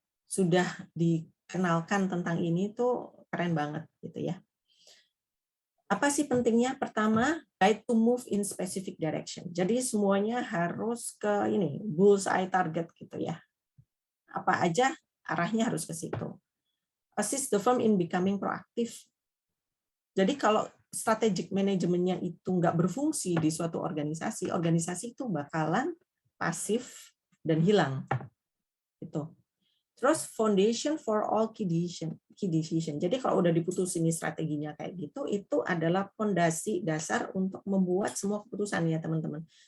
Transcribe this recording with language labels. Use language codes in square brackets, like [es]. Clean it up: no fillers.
[id] Sudah dikenalkan tentang ini tuh keren banget gitu ya. Apa sih pentingnya? Pertama, [en] guide to move in specific direction. [id] Jadi semuanya harus ke ini, [en] bullseye target [id] gitu ya. Apa aja arahnya harus ke situ. [en] Assist the firm in becoming proactive. [id] Jadi kalau strategic manajemennya itu nggak berfungsi di suatu organisasi, organisasi itu bakalan pasif dan hilang. Gitu. Terus [en] foundation for all key decision. [id] Jadi kalau udah diputusin strateginya kayak gitu, itu adalah fondasi dasar untuk membuat semua keputusan ya teman-teman.